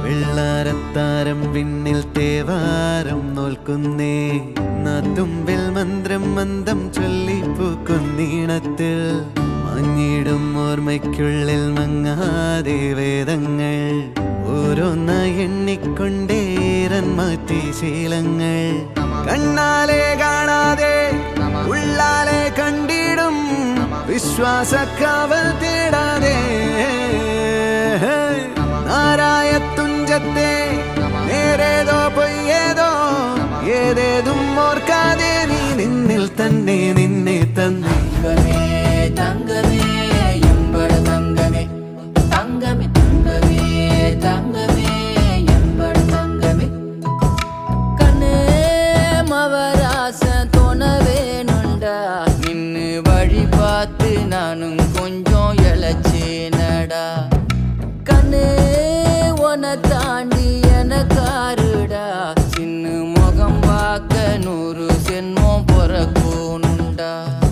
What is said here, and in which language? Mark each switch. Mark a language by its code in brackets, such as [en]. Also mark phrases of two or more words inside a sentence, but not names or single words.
[ml] വെള്ളാരത്താരം വിണ്ണിൽ തേവാരം നോൽക്കുന്നേ നാത്തുമ്പിൽ മന്ത്രം മന്ദം ചൊല്ലിപ്പൂക്കുന്നീണത്തിൽ മഞ്ഞിടും ഓർമ്മയ്ക്കുള്ളിൽ മങ്ങാതെ വേദങ്ങൾ ഓരോന്നായി എണ്ണിക്കൊണ്ടേരൻ മാറ്റി ശീലങ്ങൾ കണ്ണാലെ കാണാതെ ഉള്ളാലെ കണ്ടിടും വിശ്വാസക്കാവൽ തേടാതെ നാരായ തുഞ്ചത്തെ നേരേതോ പൊയ്യേതോ ഏതേതും ഓർക്കാതെ നീ നിന്നിൽ തന്നെ നിന്നെ തന്നെ [ta] தங்கமே எம்பட தங்கமே தங்கமே தங்கமே தங்கமே எம்பட தங்கமே கண்ணே மவராச தோணவேனுண்டா நின்னு வழி பார்த்து நானும் கொஞ்சம் இழைச்சேனடா கண்ணே உன தாண்டி எனக்காருடா சின்ன முகம் பார்க்க 100 ஜென்மம் பிறக்கணுண்டா